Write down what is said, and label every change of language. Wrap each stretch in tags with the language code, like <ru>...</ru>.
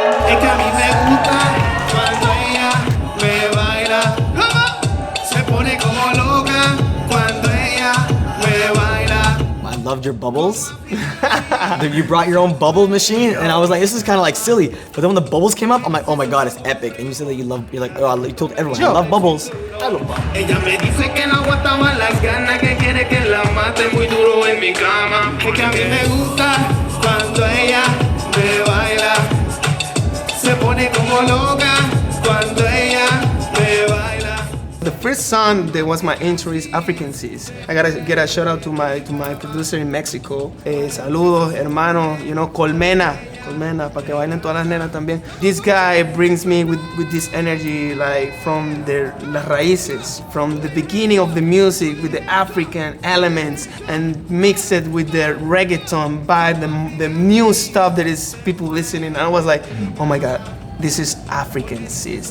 <es>Es que a mí me gusta cuando ella me baila. ¿Cómo? Se pone como loca cuando ella me baila.</es> <en>I loved your bubbles. You brought your own bubble machine, and I was like, this is kind of like silly. But then when the bubbles came up, I'm like, oh my god, it's epic. And you said that you're like, oh, you told everyone, I love bubbles. I love bubbles.</en> <es>Ella me dice que no aguantaba las ganas, que quiere que la mate muy duro en mi cama. Es que a mí me gusta cuando ella me baila. Se pone como loca cuando ella me baila.</es> <en>The first song that was my intro is African Seas. I gotta get a shout out to my producer in Mexico.</en> <es>Saludos, hermano,</es> <en>you know,</en> <es>Colmena, para que bailen todas las nenas también.</es> <en>This guy brings me with this energy, like from</en> <es>las raíces,</es> <en>from the beginning of the music with the African elements, and mix it with the reggaeton vibe, the new stuff that is people listening. And I was like, oh my god. This is African seas.</en>